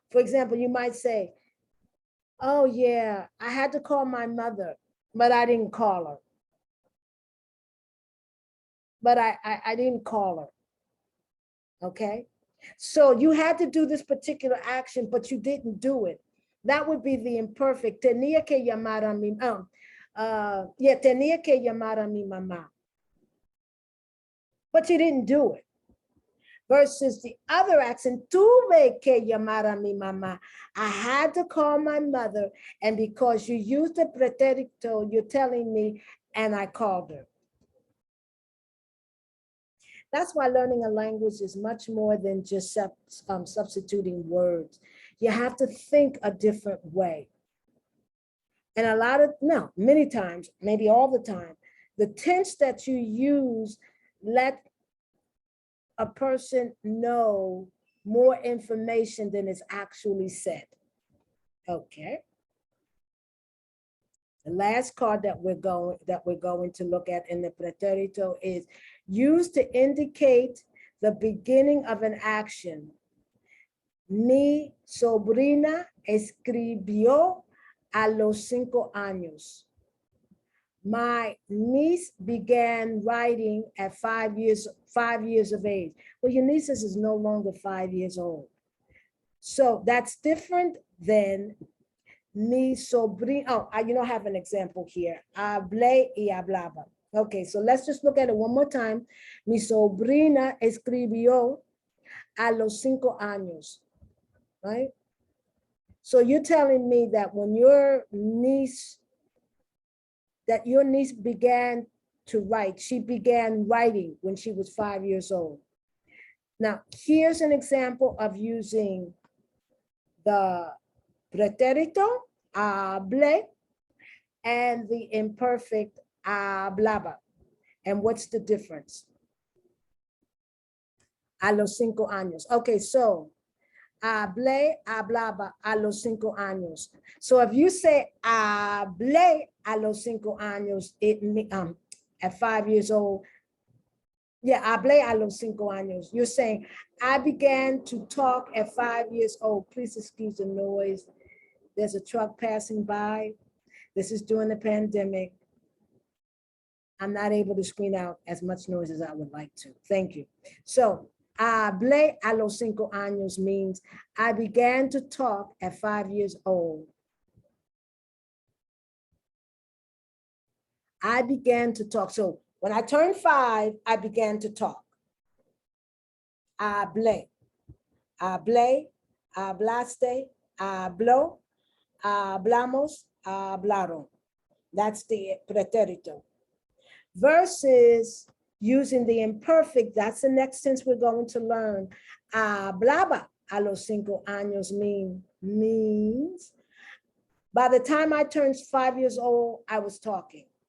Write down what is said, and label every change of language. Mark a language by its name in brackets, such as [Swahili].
[English] For example, you might say, oh yeah, I had to call my mother, but I didn't call her. But I didn't call her, okay? So you had to do this particular action, but you didn't do it. That would be the imperfect. [Spanish] Tenía que llamar a mi, tenía que llamar a mi mamá. [English] But you didn't do it. Versus the other action, [Spanish] tuve que llamar a mi mamá. [English] I had to call my mother, and because you used the preterito, you're telling me, and I called her. That's why learning a language is much more than just substituting words. You have to think a different way. And a lot of, no, many times, maybe all the time, the tense that you use let a person know more information than is actually said. Okay. The last card that we're going to look at in the Preterito is used to indicate the beginning of an action. [Spanish] Mi sobrina escribió a los 5 años. [English] My niece began writing at 5 years of age. Well, your niece is no longer 5 years old. So that's different than [Spanish] mi sobrina. [English] Oh, I have an example here. [Spanish] Hablé y hablaba. [English] Okay, so let's just look at it one more time. [Spanish] Mi sobrina escribió a los 5 años, right? [English] So you're telling me that when your niece began to write, she began writing when she was 5 years old. Now, here's an example of using the pretérito, hablé, and the imperfect hablaba. And what's the difference? [Spanish] A los 5 años. [English] Okay, so [Spanish] hablé, hablaba a los 5 años. [English] So if you say [Spanish] hablé a los 5 años, [English] at 5 years old, yeah, [Spanish] hablé a los 5 años. [English] You're saying, I began to talk at 5 years old. Please excuse the noise. There's a truck passing by. This is during the pandemic. I'm not able to screen out as much noise as I would like to. Thank you. So, [Spanish] hablé a los 5 años [English] means I began to talk at 5 years old. I began to talk. So when I turned 5, I began to talk. [Spanish] Hablé, hablé, hablaste, habló, hablamos, hablaron. [English] That's the pretérito. Versus using the imperfect, that's the next tense we're going to learn. [Spanish] Hablaba a los 5 años [English] means by the time I turned 5 years old, I was talking.